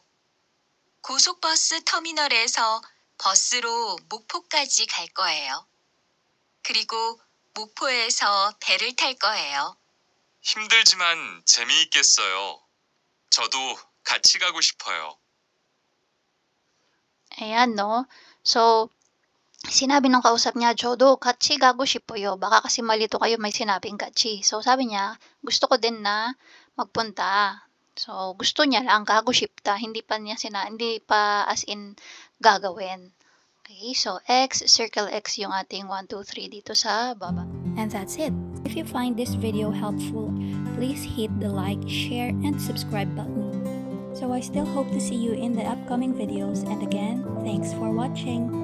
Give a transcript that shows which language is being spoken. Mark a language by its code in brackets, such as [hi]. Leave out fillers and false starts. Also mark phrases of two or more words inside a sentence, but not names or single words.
[ko] 고속버스 터미널에서 버스로 목포까지 갈 거예요. 그리고 목포에서 배를 탈 거예요. 힘들지만 재미있겠어요. 저도 같이 가고 싶어요. [tl] Ayan, no? So, sinabi ng kausap niya, Jodo, [ko] 같이 가고 싶어요. [tl] Baka kasi malito kayo may sinabing 같이. So, sabi niya, gusto ko din na magpunta. So, gusto niya lang, [ko] 가고 싶다. [tl] Hindi pa [en] as in [tl] gagawin. Okay, so X, circle X yung ating 1, 2, 3 dito sa baba. [en] And that's it. If you find this video helpful, please hit the like, share, and subscribe button. So I still hope to see you in the upcoming videos, and again, thanks for watching.